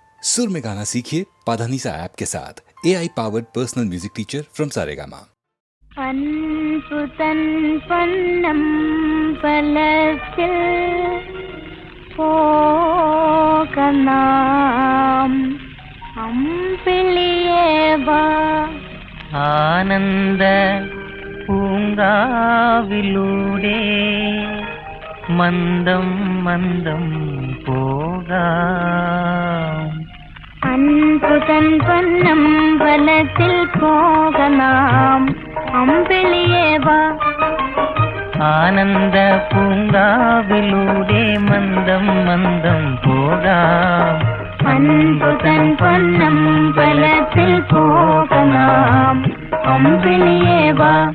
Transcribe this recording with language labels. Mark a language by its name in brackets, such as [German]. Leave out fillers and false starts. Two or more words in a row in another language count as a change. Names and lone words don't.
[Hindi] सुर में गाना सीखिए पाधानीसा ऐप के साथ। [English] AI powered personal music teacher from [Hindi] सारेगामा। [Malayalam] അൻപുതൻ പൊന്നം ബലത്തിൽ പോകലാം അമ്പിളിയേവാ ആനന്ദ പൂങ്കാവിലൂടെ മന്ദം മന്ദം പോകാം അൻപുതൻ പൊന്നം ബലത്തിൽ പോകലാം അമ്പിളിയേവാ ആനന്ദ പൂങ്കാവിലൂടെ മന്ദം മന്ദം പോകാം അൻപുതൻ പൊന്നം ബലത്തിൽ പോകലാം അമ്പിളിയേവാ